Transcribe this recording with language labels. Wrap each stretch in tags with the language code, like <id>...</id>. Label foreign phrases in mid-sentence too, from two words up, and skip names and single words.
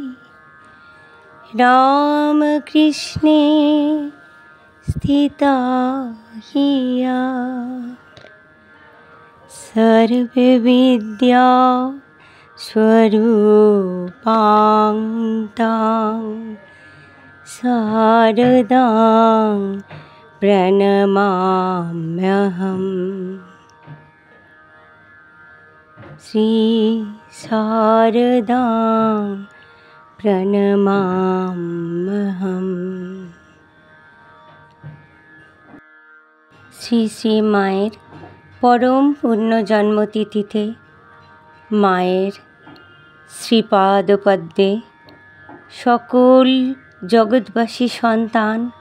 <sa>रामकृष्णे स्थिता हिया, सर्वविद्या स्वरूपां तां शारदां प्रणमाम्यहम्। श्री शारदां প্রণমাম্যহম।</sa> <bn>শ্রী শ্রী মায়ের পরম পুণ্য জন্মতিথিতে মায়ের শ্রীপাদপদ্মে সকল জগৎবাসী সন্তান,</bn>